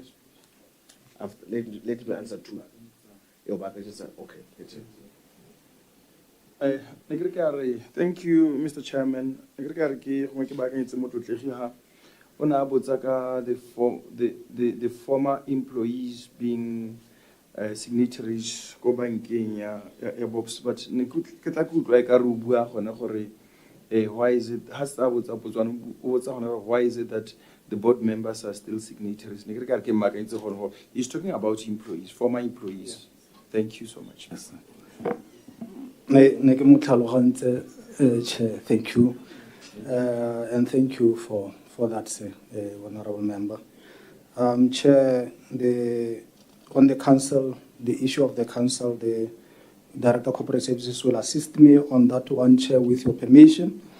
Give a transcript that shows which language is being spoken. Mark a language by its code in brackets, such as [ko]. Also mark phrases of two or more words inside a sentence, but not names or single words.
[en] Let me answer two. Okay. Thank you, Mr. Chairman. The former employees being signatories [tn] go bankeng ya BOTSWANA, [en] but [tn] ne ke tla ke utlwa ka re o bua gone gore [en] why is it why is it that the board members are still signatories? [tn] Ne ke re ke makantse gore [en] he's talking about employees, former employees. Thank you so much. Yes, Chair, thank you. And thank you for that, sir, Honorable Member. Chair, on the council, the issue of the council, the Director of Corporate Services will assist me on that one, Chair, with your permission.